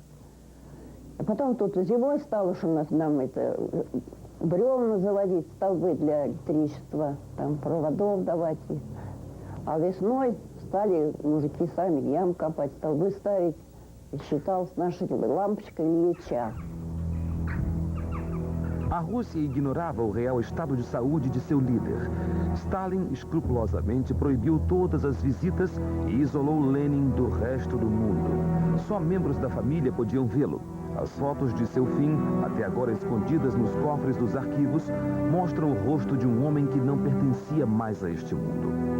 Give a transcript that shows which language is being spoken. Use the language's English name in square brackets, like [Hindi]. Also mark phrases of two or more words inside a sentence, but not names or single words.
[Russian] А потом тут зимой стало, что нам это бревна заводить, столбы для электричества, там проводов давать. А весной стали мужики сами ям копать, столбы ставить. И считалось нашей лампочкой Ильича. [Portuguese] A Rússia ignorava o real estado de saúde de seu líder. Stalin escrupulosamente proibiu todas as visitas e isolou Lenin do resto do mundo. Só membros da família podiam vê-lo. As fotos de seu fim, até agora escondidas nos cofres dos arquivos, mostram o rosto de um homem que não pertencia mais a este mundo.